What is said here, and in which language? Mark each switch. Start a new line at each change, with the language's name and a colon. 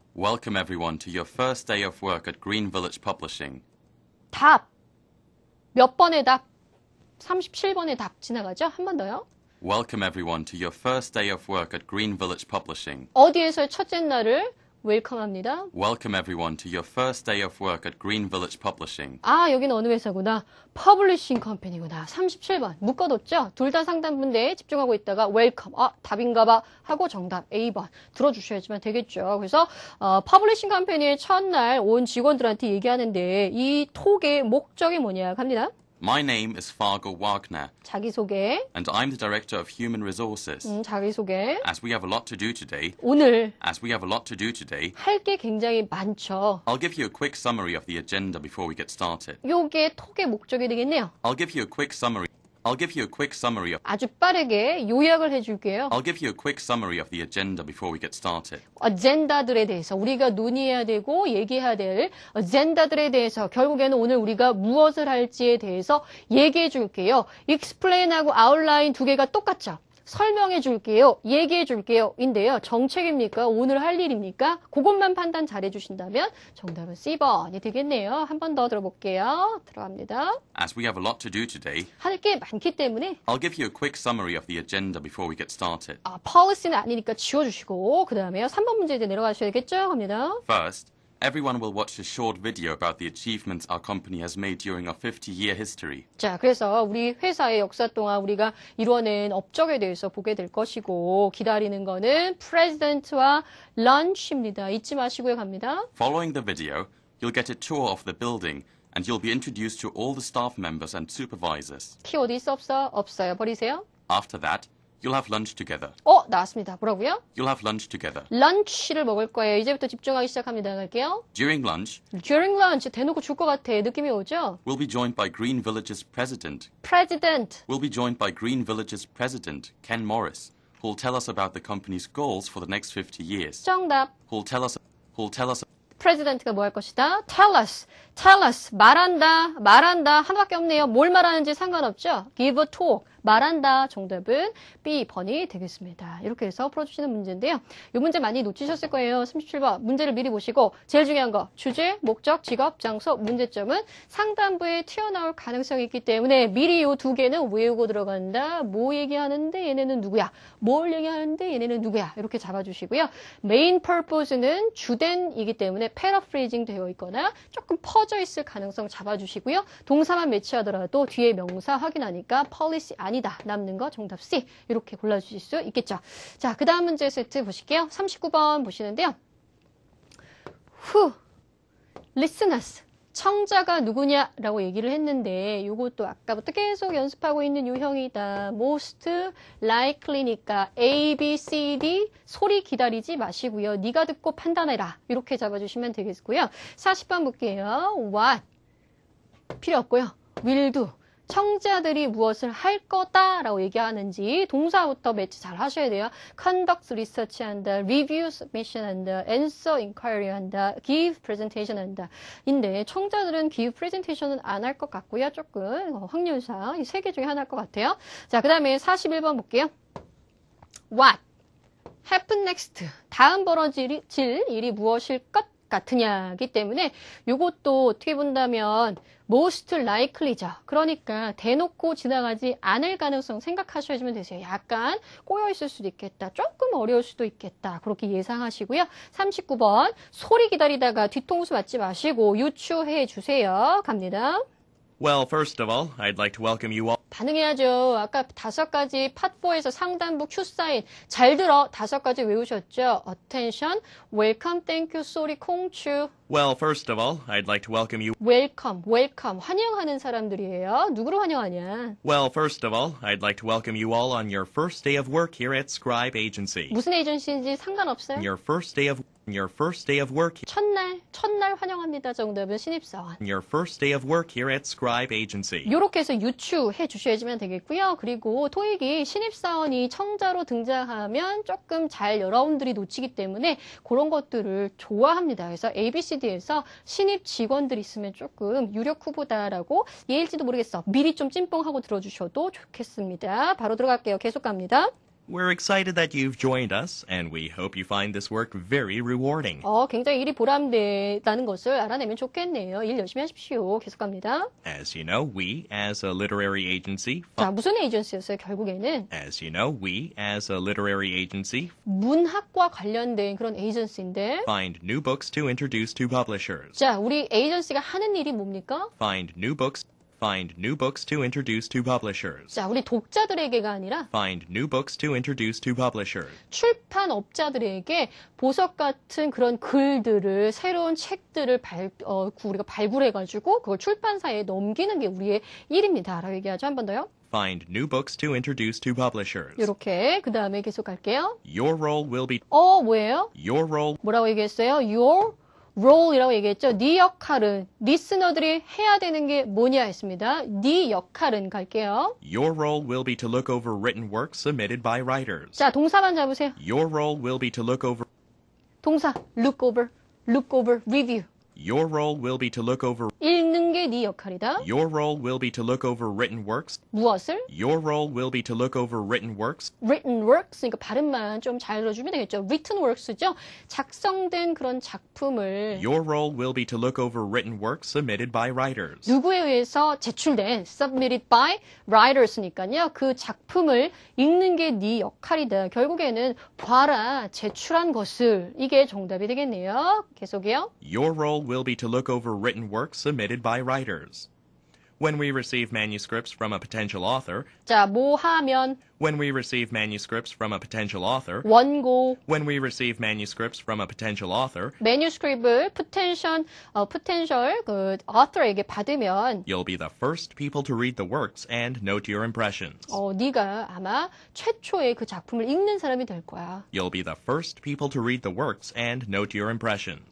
English: Welcome everyone to your first day of work at Green Village Publishing.
Korean: 답. 몇 번의 답? 37번의 답 지나가죠? 한 번 더요.
English: Welcome everyone to your first day of work at Green Village Publishing.
Korean: 어디에서의 첫째 날을 웰컴합니다.
English: Welcome everyone to your first day of work at Green Village Publishing.
Korean: 여기는 어느 회사구나. 퍼블리싱 컴퍼니구나. 37번. 묶어뒀죠? 둘 다 상단분대에 집중하고 있다가 웰컴. 답인가봐 하고 정답 A번 들어주셔야지만 되겠죠. 그래서 퍼블리싱 컴퍼니의 첫날 온 직원들한테 얘기하는데 이 톡의 목적이 뭐냐 갑니다.
English: My name is Fargo Wagner,
Korean: 자기소개.
English: and I'm the Director of Human Resources.
Korean: 자기소개.
English: As we have a lot to do today,
Korean: 오늘 할 게 굉장히 많죠.
English: I'll give you a quick summary of the agenda before we get started.
Korean: 요게 톡의 목적이 되겠네요.
English: I'll give you a quick summary of
Korean: 아주 빠르게 요약을 해줄게요.
English: I'll give you a quick summary of the agenda before we get started.
Korean: 어젠다들에 대해서 우리가 논의해야 되고 얘기해야 될 어젠다들에 대해서 결국에는 오늘 우리가 무엇을 할지에 대해서 얘기해 줄게요. explain하고 outline 두 개가 똑같죠. 설명해 줄게요. 얘기해 줄게요. 인데요. 정책입니까? 오늘 할 일입니까? 그것만 판단 잘 해주신다면 정답은 C번이 되겠네요. 한 번 더 들어볼게요. 들어갑니다.
English: As we have a lot to do today,
Korean: 할 게 많기 때문에
English: I'll give you a quick summary of the agenda before we get started.
Korean: policy는 아니니까 지워주시고 그 다음에요. 3번 문제 이제 내려가셔야겠죠? 갑니다.
English: First, Everyone will watch a short video about the achievements our company has made during our 50-year history.
Korean: 자, 그래서 우리 회사의 역사 동안 우리가 이뤄낸 업적에 대해서 보게 될 것이고 기다리는 거는 프레지던트와 런치입니다. 잊지 마시고요. 갑니다.
English: Following the video, you'll get a tour of the building and you'll be introduced to all the staff members and supervisors.
Korean: 키워드 있어 없어? 없어요. 버리세요.
English: After that, you'll have lunch together.
Korean: 나왔습니다. 뭐라고요?
English: You'll have lunch together.
Korean: 런치를 먹을 거예요. 이제부터 집중하기 시작합니다. 갈게요.
English: During lunch, During lunch
Korean: 대놓고 줄 것 같아. 느낌이 오죠?
English: we'll be joined by Green Village's president. President. We'll be joined by Green Village's president, Ken Morris, who'll tell us about the company's goals for the next 50 years.
Korean: 정답.
English: Who'll tell us
Korean: 프레지던트가 뭐 할 것이다?
English: Tell us. Tell us.
Korean: 말한다. 하나밖에 없네요. 뭘 말하는지 상관없죠?
English: Give a talk.
Korean: 말한다. 정답은 B 번이 되겠습니다. 이렇게 해서 풀어주시는 문제인데요. 이 문제 많이 놓치셨을 거예요. 37번 문제를 미리 보시고 제일 중요한 거 주제, 목적, 직업, 장소, 문제점은 상단부에 튀어나올 가능성이 있기 때문에 미리 이 두 개는 외우고 들어간다. 뭐 얘기하는데 얘네는 누구야? 뭘 얘기하는데 얘네는 누구야? 이렇게 잡아주시고요. 메인 purpose는 주된이기 때문에 paraphrasing 되어 있거나 조금 퍼져 있을 가능성 잡아주시고요. 동사만 매치하더라도 뒤에 명사 확인하니까 policy 아니다. 남는 거 정답 C. 이렇게 골라주실 수 있겠죠. 자, 그 다음 문제 세트 보실게요. 39번 보시는데요.
English: listeners.
Korean: 청자가 누구냐라고 얘기를 했는데 이것도 아까부터 계속 연습하고 있는 유형이다. most likely니까 A, B, C, D 소리 기다리지 마시고요. 네가 듣고 판단해라. 이렇게 잡아주시면 되겠고요. 40번 볼게요. what 필요 없고요.
English: will do.
Korean: 청자들이 무엇을 할 거다라고 얘기하는지 동사부터 매치 잘 하셔야 돼요.
English: conduct research 한다, review submission 한다, answer inquiry 한다, give presentation 한다.
Korean: 인데 청자들은 give presentation은 안 할 것 같고요. 조금 확률상 이 세 개 중에 하나일 것 같아요. 자, 그 다음에 41번 볼게요.
English: what happen next.
Korean: 다음 벌어질 일이 무엇일 것 같으냐기 때문에 이것도 어떻게 본다면 most likely죠. 그러니까 대놓고 지나가지 않을 가능성 생각하셔야지면 되세요. 약간 꼬여있을 수도 있겠다. 조금 어려울 수도 있겠다. 그렇게 예상하시고요. 39번 소리 기다리다가 뒤통수 맞지 마시고 유추해 주세요. 갑니다.
English: Well, first of all, I'd like to welcome you all.
Korean: 반응해야죠. 아까 5가지 팟4에서 상단부 큐 사인 잘 들어 5가지 외우셨죠?
English: Attention, welcome, thank you, sorry, 콩추. Well, first of all, I'd like to welcome you. welcome, welcome.
Korean: 환영하는 사람들이에요. 누구를 환영하냐?
English: Well, first of all, I'd like to welcome you all on your first day of work here at Scribe Agency.
Korean: 무슨 에이전시인지 상관없어요.
English: Your first day of work.
Korean: 첫날 환영합니다. 정답은 신입사원.
English: Your first day of work here at Scribe Agency.
Korean: 이렇게 해서 유추해 주셔야지만 되겠고요. 그리고 토익이 신입사원이 청자로 등장하면 조금 잘 여러분들이 놓치기 때문에 그런 것들을 좋아합니다. 그래서 ABCD에서 신입 직원들 있으면 조금 유력 후보다라고 예일지도 모르겠어. 미리 좀 찐뽕하고 들어주셔도 좋겠습니다. 바로 들어갈게요. 계속 갑니다.
English: We're excited that you've joined us, and we hope you find this work very rewarding.
Korean: 굉장히 일이 보람되다는 것을 알아내면 좋겠네요. 일 열심히 하십시오. 계속 갑니다.
English: As you know, we, as a literary agency,
Korean: 자, 무슨 에이전시였어요, 결국에는?
English: as you know, we, as a literary agency,
Korean: 문학과 관련된 그런 에이전시인데.
English: find new books to introduce to publishers.
Korean: 자, 우리 에이전시가 하는 일이 뭡니까?
English: Find new books to introduce to publishers.
Korean: 자, 우리 독자들에게가 아니라
English: Find new books to introduce to publishers.
Korean: 출판업자들에게 보석 같은 그런 글들을, 새로운 책들을 우리가 발굴해가지고 그걸 출판사에 넘기는 게 우리의 일입니다. 라고 얘기하죠. 한 번 더요.
English: Find new books to introduce to publishers.
Korean: 이렇게 그 다음에 계속 갈게요.
English: Your role will be.
Korean: 뭐예요?
English: Your role.
Korean: 뭐라고 얘기했어요?
English: Your role
Korean: 이라고 얘기했죠. 네 역할은 리스너들이 해야 되는 게 뭐냐 했습니다. 네 역할은 갈게요.
English: Your role will be to look over written works submitted by writers.
Korean: 자, 동사만 잡으세요.
English: Your role will be to look over.
Korean: 동사
English: look over, review. Your role will be to look over.
Korean: 읽는 게 게 네 역할이다.
English: Your role will be to look over written works.
Korean: 무엇을?
English: Your role will be to look over written works.
Korean: written works, 그러니까 발음만 좀 잘 들어주면 되겠죠. written works죠. 작성된 그런 작품을
English: Your role will be to look over written works submitted by writers.
Korean: 누구에 의해서 제출된
English: submitted by writers
Korean: 니까요. 그 작품을 읽는 게 네 역할이다. 결국에는 봐라, 제출한 것을. 이게 정답이 되겠네요. 계속해요.
English: Your role will be to look over written works submitted by writers. When we receive manuscripts from a potential author,
Korean: 자, 뭐 하면
English: when we receive manuscripts from a potential author,
Korean: 원고,
English: when we receive manuscripts from a potential author,
Korean: manuscript을 potential 그 author에게 받으면
English: you'll be the first people to read the works and note your impressions.
Korean: 네가 아마 최초의 그 작품을 읽는 사람이 될 거야.
English: You'll be the first people to read the works and note your impressions.